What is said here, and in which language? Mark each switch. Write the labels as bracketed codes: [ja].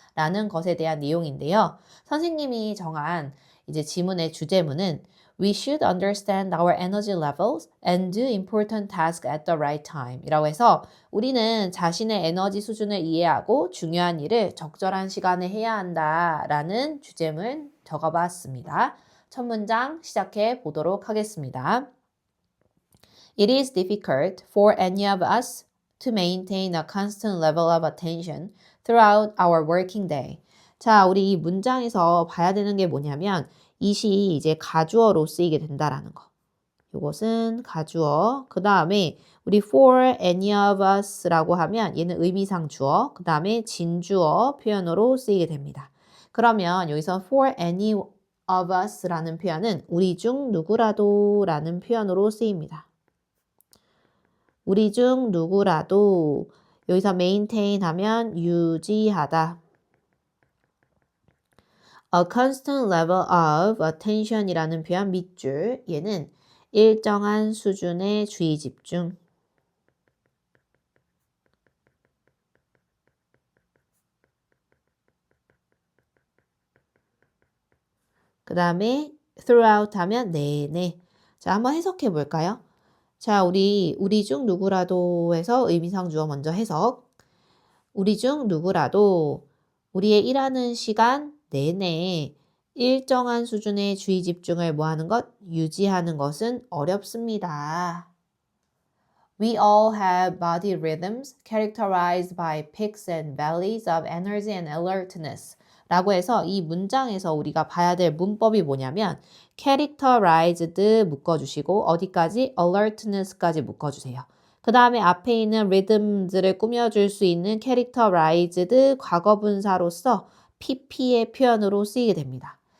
[ko] 라는 것에 대한 내용인데요. 선생님이 정한 이제 지문의 주제문은 [en] We should understand our energy levels and do important tasks at the right time [ko] 이라고 해서 우리는 자신의 에너지 수준을 이해하고 중요한 일을 적절한 시간에 해야 한다라는 주제문 적어봤습니다. 첫 문장 시작해 보도록 하겠습니다. [en] It is difficult for any of us to maintain a constant level of attention throughout our working day. [ko] 자, 우리 이 문장에서 봐야 되는 게 뭐냐면 it이 이제 가주어로 쓰이게 된다라는 거. 이것은 가주어. 그 다음에 우리 [en] for any of us [ko] 라고 하면 얘는 의미상 주어. 그 다음에 진주어 표현으로 쓰이게 됩니다. 그러면 여기서 [en] for any of us [ko] 라는 표현은 우리 중 누구라도 라는 표현으로 쓰입니다. 우리 중 누구라도 여기서 maintain 하면 유지하다. [en] A constant level of attention [ko] 이라는 표현 밑줄. 얘는 일정한 수준의 주의 집중. 그 다음에 throughout 하면 내내. 자, 한번 해석해 볼까요? 자, 우리 중 누구라도 해서 의미상 주어 먼저 해석. 우리 중 누구라도 우리의 일하는 시간 내내 일정한 수준의 주의 집중을 뭐하는 것? 유지하는 것은 어렵습니다. [en] We all have body rhythms characterized by peaks and valleys of energy and alertness. [ko] 라고 해서 이 문장에서 우리가 봐야 될 문법이 뭐냐면 characterized 묶어주시고 어디까지? alertness까지 묶어주세요. 그 다음에 앞에 있는 rhythms를 꾸며줄 수 있는 characterized 과거분사로서 pp의 표현으로 쓰이게 됩니다.